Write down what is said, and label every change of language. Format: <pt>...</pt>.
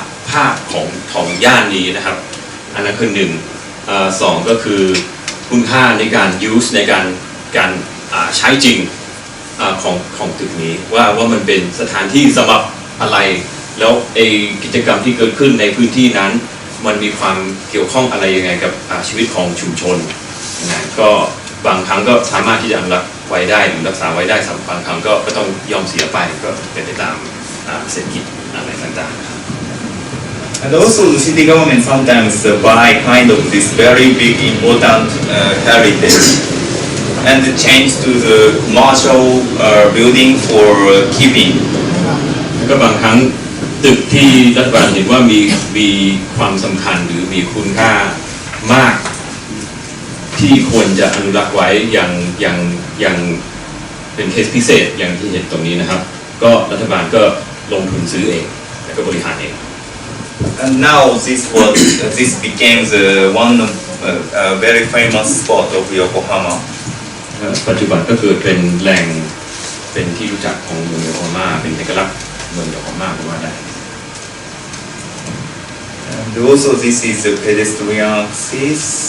<th>ภาพของย่านนี้นะครับอันนั้นคือ2ก็คือคุณค่าในการ use ในการใช้จริงของตึกนี้ว่ามันเป็นสถานที่สำหรับอะไรแล้วกิจกรรมที่เกิดขึ้นในพื้นที่นั้นมันมีความเกี่ยวข้องอะไรยังไงกับชีวิตของชุมชนนะก็บางครั้งก็สามารถที่จะอนุรักษ์ไว้ได้หรือรักษาไว้ได้บางครั้งก็ต้องยอมเสียไปก็เป็นไปตามเศรษฐกิจอะไรต่างๆนะครับ</th> <en>And also the city government sometimes buy kind of this very big important heritage and change to the commercial building for keeping.</en> <th>ก็บางครั้งตึกที่รัฐบาลเห็นว่ามีความสำคัญหรือมีคุณค่ามากที่ควรจะอนุรักษ์ไว้อย่างเป็นเคสพิเศษอย่างที่เห็นตรงนี้นะครับก็รัฐบาลก็ลงทุนซื้อเองแล้วก็บริหารเอง</th> <en>And now this became the one very famous spot of Yokohama.</en> <th>ปัจจุบันก็คือเป็นแหล่งเป็นที่รู้จักของเมืองโยโกฮาม่าเป็นเอกลักษณ์เมืองโยโกฮาม่าก็ว่าได้</th> <en>And also this is the pedestrian access.</en>